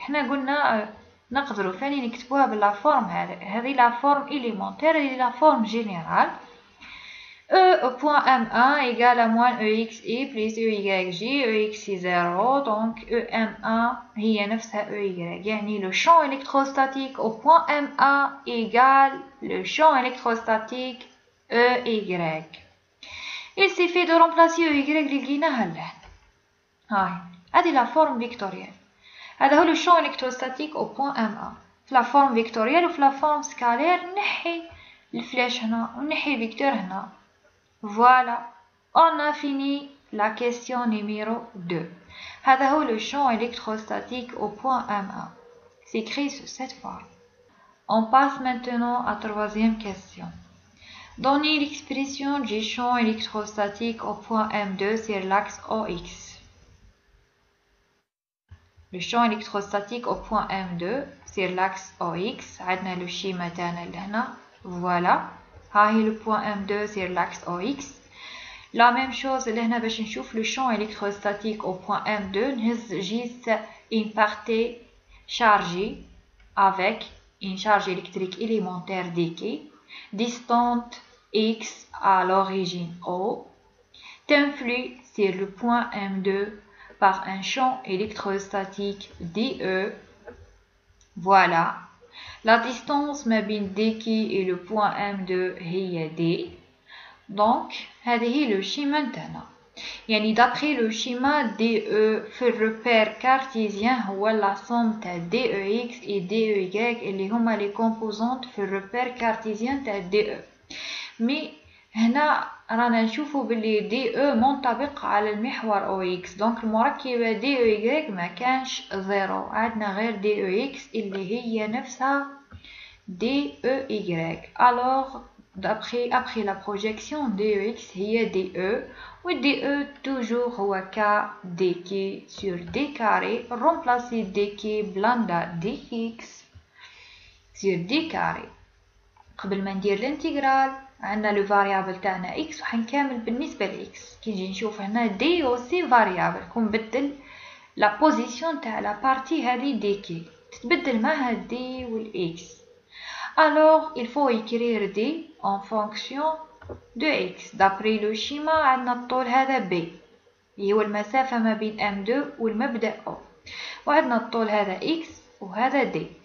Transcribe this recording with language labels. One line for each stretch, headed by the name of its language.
Arabic: حنا قلنا نقدروا ثاني نكتبوها بلا فورم هذه لا فورم إليمونتير هذه لا فورم جينيرال
French: E au point M1 égale à moins EXI plus EYJ,
Arabic: EXI 0, donc EM1 هي نفسها EY.
French: يعني le champ électrostatique au point M1 égale le champ électrostatique EY. Il suffit de remplacer EY
Arabic: اللي لقيناها لهنا. هاي هذه
French: la forme vectorielle.
Arabic: هذا هو
French: le champ électrostatique au point M1.
Arabic: في
French: la forme vectorielle
Arabic: وفي
French: la forme scalaire
Arabic: نحي الفلاش هنا ونحي الفيكتور هنا.
French: Voilà, on a fini la question numéro 2.
Arabic: هذا هو
French: le champ électrostatique au point M1. C'est écrit sous cette forme. On passe maintenant à la troisième question. Donnez l'expression du champ électrostatique au point M2 sur l'axe OX. Le champ électrostatique au point M2 sur l'axe OX.
Arabic: عندنا le schéma تاعنا لهنا.
French: Voilà.
Arabic: ها هي
French: le point M2 sur l'axe OX. La même chose
Arabic: لهنا باش نشوف
French: le champ électrostatique au point M2 نهز جيس une partie chargée avec une charge électrique élémentaire dk distante x à l'origine O t'influe sur le point M2 par un champ électrostatique dE. Voilà. La distance
Arabic: ما بين
French: dk et le point M2 هي d.
Arabic: Donc هذه هي le schéma نتاعنا. يعني
French: d'après le schéma
Arabic: DE في الريبير كارتيزيان هو la somme تاع DEX et DEY اللي هما les composantes في الريبير كارتيزيان تاع DE. مي هنا رانا نشوفوا باللي DE منطبق على المحور OX. دونك المركبة DEY ما كانش زيرو عندنا غير DEX اللي هي نفسها DEY.
French: Alors après la projection DEX هي DE و DE toujours هو K dk sur d carré. remplacer dk بلاندا dx sur d carré.
Arabic: قبل ما ندير الانتجرال عندنا لو فاريابل تاعنا x وحنكمل بالنسبه ل x. كي نجي نشوف هنا d aussi فاريابل كون بدل لا بوزيسيون تاع لا بارتي هذه dk تتبدل معها d وال x.
French: Alors il faut écrire d en fonction de x. d'après le schéma
Arabic: عندنا الطول هذا b اللي هو المسافة ما بين M2 والمبدأ O وعندنا الطول هذا x وهذا d.